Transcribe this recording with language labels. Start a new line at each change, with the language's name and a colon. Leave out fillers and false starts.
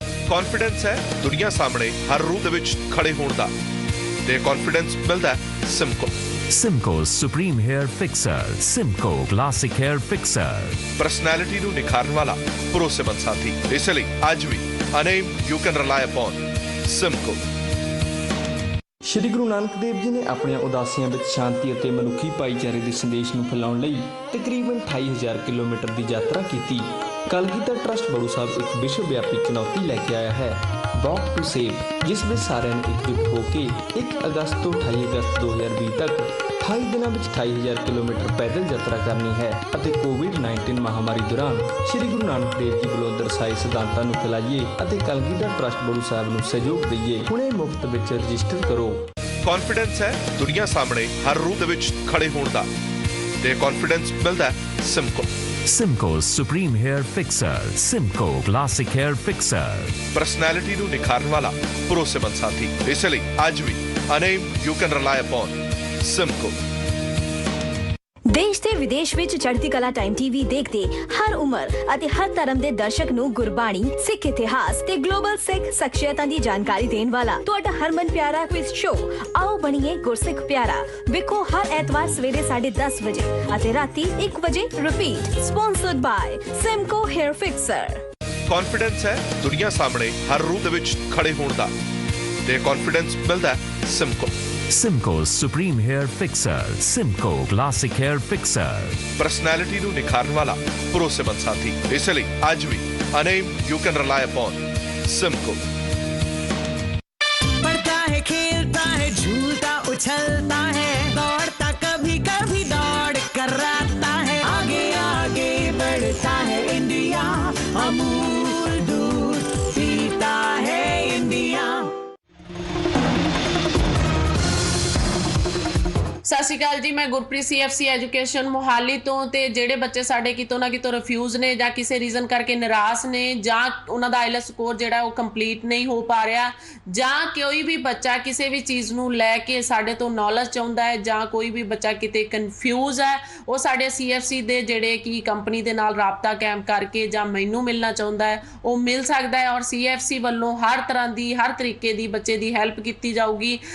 Punjabi: Confidence है दुनिया सामने हर रूप ਦੇ ਵਿੱਚ ਖੜੇ ਹੋਣ ਦਾ, ਤੇ ਕੌਨਫੀਡੈਂਸ ਮਿਲਦਾ ਹੈ Simcoe.
English: Simco Supreme Hair Fixer, Simco Classic Hair Fixer.
Punjabi: Personality ਨੂੰ ਨਿਖਾਰਨ ਵਾਲਾ ਭਰੋਸੇਮੰਦ ਸਾਥੀ। ਇਸ ਲਈ ਅੱਜ ਵੀ
English: a name you can rely upon,
Punjabi: Simco। Shri Guru Nanak Dev ji ਨੇ ਆਪਣੀਆਂ ਉਦਾਸੀਆਂ ਵਿੱਚ ਸ਼ਾਂਤੀ ਅਤੇ ਮਨੁੱਖੀ ਭਾਈਚਾਰੇ ਦੇ ਸੰਦੇਸ਼ ਨੂੰ ਫੈਲਾਉਣ ਲਈ ਤਕਰੀਬਨ 28,000 ਕਿਲੋਮੀਟਰ ਦੀ ਯਾਤਰਾ ਕੀਤੀ। ਕਲਗੀਧਰ ਟਰੱਸਟ ਬੜੂ ਸਾਹਿਬ ਇੱਕ ਵਿਸ਼ਵ ਵਿਆਪੀ ਚੁਣੌਤੀ ਲੈ ਕੇ ਆਇਆ ਹੈ, ਵਾਕ ਟੂ ਸੇਵ, ਜਿਸ ਵਿੱਚ ਸਾਰਿਆਂ ਨੇ ਇਕਜੁੱਟ ਹੋ ਕੇ 1 ਅਗਸਤ ਤੋਂ 28 ਅਗਸਤ 2020 ਤੱਕ 28 ਦਿਨਾਂ ਵਿੱਚ 28,000 ਕਿਲੋਮੀਟਰ ਪੈਦਲ ਯਾਤਰਾ ਕਰਨੀ ਹੈ ਅਤੇ ਕੋਵਿਡ-19 ਮਹਾਮਾਰੀ ਦੌਰਾਨ ਸ਼੍ਰੀ ਗੁਰੂ ਨਾਨਕ ਦੇਵ ਜੀ ਵੱਲੋਂ ਦਰਸਾਏ ਸਿਧਾਂਤਾਂ ਨੂੰ ਫੈਲਾਈਏ ਅਤੇ ਕਲਗੀਧਰ ਟਰੱਸਟ ਬੜੂ ਸਾਹਿਬ ਨੂੰ ਸਹਿਯੋਗ ਦਈਏ। ਹੁਣੇ ਮੁਫਤ ਵਿੱਚ ਰਜਿਸਟਰ ਕਰੋ। ਕੌਨਫੀਡੈਂਸ ਹੈ ਦੁਨੀਆ ਸਾਹਮਣੇ ਹਰ ਰੂਪ ਦੇ ਵਿੱਚ ਖੜੇ ਹੋਣ ਦਾ, ਤੇ ਕੌਨਫੀਡੈਂਸ ਮਿਲਦਾ ਹੈ Simcoe.
English: Simco Supreme Hair Fixer, Simco Classic Hair Fixer.
Punjabi: Personality ਨੂੰ ਨਿਖਾਰਨ ਵਾਲਾ ਭਰੋਸੇਮੰਦ ਸਾਥੀ। ਇਸ ਲਈ ਅੱਜ ਵੀ
English: a name you can rely upon,
Punjabi: Simco। ਦੇਸ਼ ਤੇ ਵਿਦੇਸ਼ ਵਿੱਚ ਚੜ੍ਹਦੀ ਕਲਾ ਟਾਈਮ ਟੀਵੀ ਦੇਖਦੇ ਹਰ ਉਮਰ ਅਤੇ ਹਰ ਧਰਮ ਦੇ ਦਰਸ਼ਕ ਨੂੰ ਗੁਰਬਾਣੀ, ਸਿੱਖ ਇਤਿਹਾਸ ਤੇ ਗਲੋਬਲ ਸਿੱਖ ਸ਼ਖਸੀਅਤਾਂ ਦੀ ਜਾਣਕਾਰੀ ਦੇਣ ਵਾਲਾ ਤੁਹਾਡਾ ਹਰਮਨ ਪਿਆਰਾ ਕੁਇਜ਼ ਸ਼ੋਅ ਆਓ ਬਣੀਏ ਗੁਰਸਿੱਖ ਪਿਆਰਾ। ਵੇਖੋ ਹਰ ਐਤਵਾਰ ਸਵੇਰੇ 10:30 ਵਜੇ ਅਤੇ ਰਾਤੀ 1 ਵਜੇ repeat.
English: Sponsored by Simco Hair Fixer।
Punjabi: Confidence ਹੈ ਦੁਨੀਆ ਸਾਹਮਣੇ ਹਰ ਰੂਪ ਦੇ ਵਿੱਚ ਖੜੇ ਹੋਣ ਦਾ, ਤੇ ਕੌਨਫੀਡੈਂਸ ਮਿਲਦਾ ਹੈ Simcoe.
English: Simco Supreme Hair Fixer, Simco Classic Hair Fixer.
Punjabi: Personality ਨੂੰ ਨਿਖਾਰਨ ਵਾਲਾ ਭਰੋਸੇਮੰਦ ਸਾਥੀ। ਇਸ ਲਈ ਅੱਜ ਵੀ
English: a name you can rely upon,
Punjabi: Simco।
Hindi: पढ़ता है, खेलता है, झूलता उछलता है, दौड़ता कभी कभी दौड़ कराता है, आगे आगे बढ़ता है इंडिया, अमूल दूध पीता है इंडिया।
Punjabi: ਸਤਿ ਸ਼੍ਰੀ ਅਕਾਲ ਜੀ, ਮੈਂ ਗੁਰਪ੍ਰੀਤ CFC ਐਜੂਕੇਸ਼ਨ ਮੋਹਾਲੀ ਤੋਂ। ਤੇ ਜਿਹੜੇ ਬੱਚੇ ਸਾਡੇ ਕਿਤੋਂ ਨਾ ਕਿਤੋਂ ਰਿਫਿਊਜ਼ ਨੇ ਜਾਂ ਕਿਸੇ ਰੀਜ਼ਨ ਕਰਕੇ ਨਿਰਾਸ਼ ਨੇ ਜਾਂ ਉਹਨਾਂ ਦਾ ਆਈਲੈਟਸ ਸਕੋਰ ਜਿਹੜਾ ਉਹ ਕੰਪਲੀਟ ਨਹੀਂ ਹੋ ਪਾ ਰਿਹਾ, ਜਾਂ ਕੋਈ ਵੀ ਬੱਚਾ ਕਿਸੇ ਵੀ ਚੀਜ਼ ਨੂੰ ਲੈ ਕੇ ਸਾਡੇ ਤੋਂ ਨੌਲੇਜ ਚਾਹੁੰਦਾ ਹੈ, ਜਾਂ ਕੋਈ ਵੀ ਬੱਚਾ ਕਿਤੇ ਕਨਫਿਊਜ਼ ਹੈ, ਉਹ ਸਾਡੇ CFC ਦੇ ਜਿਹੜੇ ਕਿ ਕੰਪਨੀ ਦੇ ਨਾਲ ਰਾਬਤਾ ਕਾਇਮ ਕਰਕੇ ਜਾਂ ਮੈਨੂੰ ਮਿਲਣਾ ਚਾਹੁੰਦਾ ਹੈ ਉਹ ਮਿਲ ਸਕਦਾ ਹੈ। ਔਰ CFC ਵੱਲੋਂ ਹਰ ਤਰ੍ਹਾਂ ਦੀ ਹਰ ਤਰੀਕੇ ਦੀ ਬੱਚੇ ਦੀ ਹੈਲਪ ਕੀਤੀ ਜਾਊਗੀ।